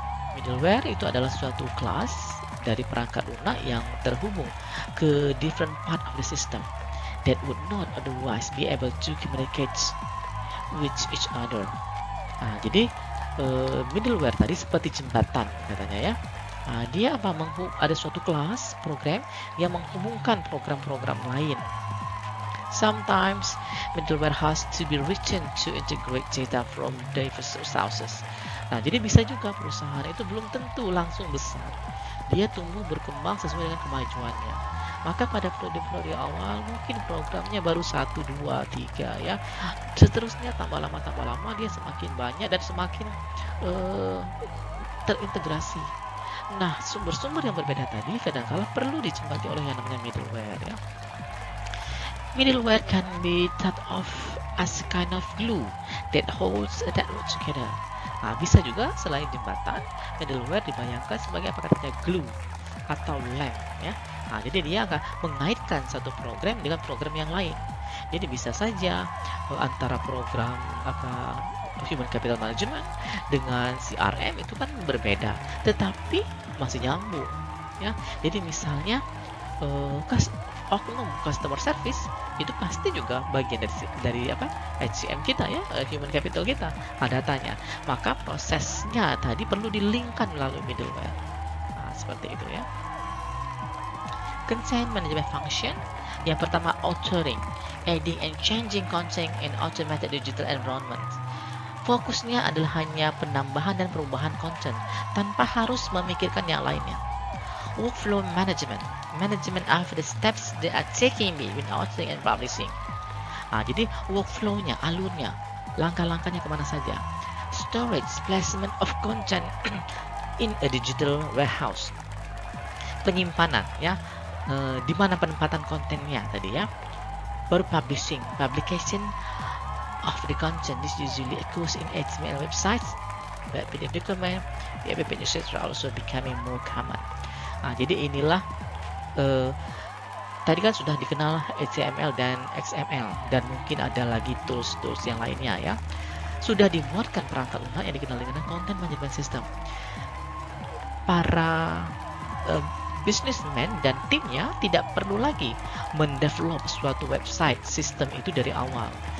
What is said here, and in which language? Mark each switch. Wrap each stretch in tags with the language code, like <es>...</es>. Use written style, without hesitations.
<id>Middleware itu adalah suatu kelas dari perangkat lunak yang terhubung ke</id> <en>different part of the system that would not otherwise be able to communicate with each other.</en> <id>Jadi middleware tadi seperti jembatan katanya ya. Dia ada suatu kelas program yang menghubungkan program-program lain.</id> <en>Sometimes middleware has to be written to integrate data from diverse sources.</en> <id>Jadi bisa juga perusahaan itu belum tentu langsung besar. Dia tumbuh berkembang sesuai dengan kemajuannya. Maka pada periode-periode awal mungkin programnya baru 1, 2, 3 ya. Seterusnya tambah lama dia semakin banyak dan semakin terintegrasi. Nah, sumber-sumber yang berbeda tadi kadang-kala perlu dijembati oleh yang namanya middleware ya.</id> <en>Middleware can be thought of as a kind of glue that holds that together.</en> <id>Bisa juga selain jembatan, middleware dibayangkan sebagai apa katanya glue atau lem ya. Jadi dia akan mengaitkan satu program dengan program yang lain. Jadi bisa saja antara program Human Capital Management dengan CRM itu kan berbeda, tetapi masih nyambung ya. Jadi misalnya oknum customer service itu pasti juga bagian dari HCM kita ya, human capital kita, datanya. Maka prosesnya tadi perlu dilingkan melalui middleware. Seperti itu ya.</id> <en>Content management function</en> <id>yang pertama,</id> <en>authoring, adding and changing content in automated digital environment.</en> <id>Fokusnya adalah hanya penambahan dan perubahan konten tanpa harus memikirkan yang lainnya.</id> <en>Workflow management of the steps they are taking between authoring and publishing.</en> <id>Jadi workflow-nya, alurnya, langkah-langkahnya kemana saja.</id> <en>Storage, placement of content in a digital warehouse.</en> <id>Penyimpanan ya, di mana penempatan kontennya tadi ya.</id> <en>Baru publication of the content. This usually occurs in HTML websites, but PDF document, PHP etc. also becoming more common.</en> <id>Jadi inilah tadi kan sudah dikenal HTML dan XML, dan mungkin ada lagi tools-tools yang lainnya ya. Sudah dimuatkan perangkat lunak yang dikenal dengan Content Management System. Para businessman dan timnya tidak perlu lagi mendevelop suatu website sistem itu dari awal.</id>